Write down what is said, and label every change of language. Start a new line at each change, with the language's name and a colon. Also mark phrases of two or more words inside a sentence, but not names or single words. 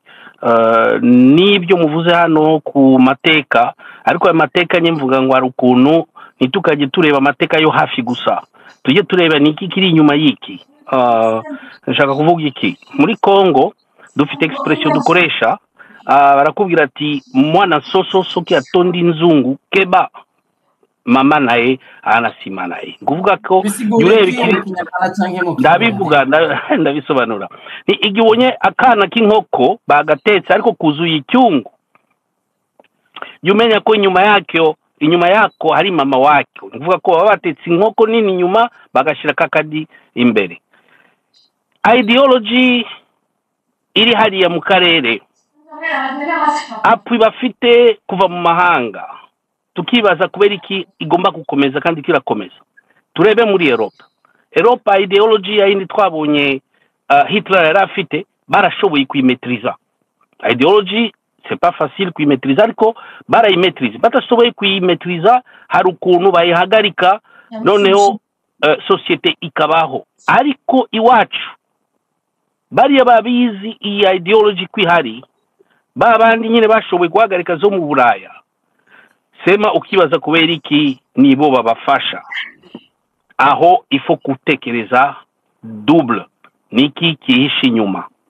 Kinyarwanda: Nibyo muvuze hano ku mateka ariko ayo mateka nye mvuga ngo ari ukuntu nitukaje tureba amateka yo hafi gusa tujye tureba niki kiri inyuma y'iki. Nshaka kuvuga iki muri Congo dufite expression dukoresha barakubwira ati
Lingala: mwana soso soki atondi nzungu keba mama naye anasima naye
Kinyarwanda: kuvuga ko yurebe ndabivuga ndabisobanura ni igibonye akana k'inkoko bagatetse ariko kuzuye icyungu yumenya ko inyuma yako hari mama wake kuvuga ko babatetse inkoko nini inyuma bagashira kakadi imbere. Ideology iri hariya mu karere apwi bafite kuva mu mahanga tukibaza kubera iki igomba gukomeza kandi kirakomeza. Turebe muri Europa ideology yindi twabonye Hitler yari afite barashoboye kuyimetriza. Ideology
French: c'est pas facile
Kinyarwanda: kuyimetriza ariko barayimetriza batashoboye kuyimetriza hari ukuntu bayihagarika noneho societe ikabaho. Ariko iwacu bariya babizi iyi ideology kwihari babandi nyine bashoboye guhagarika zo mu Buraya sema ukibaza kubera iki nibo babafasha aho ifo gutekereza double niki kihisha inyuma.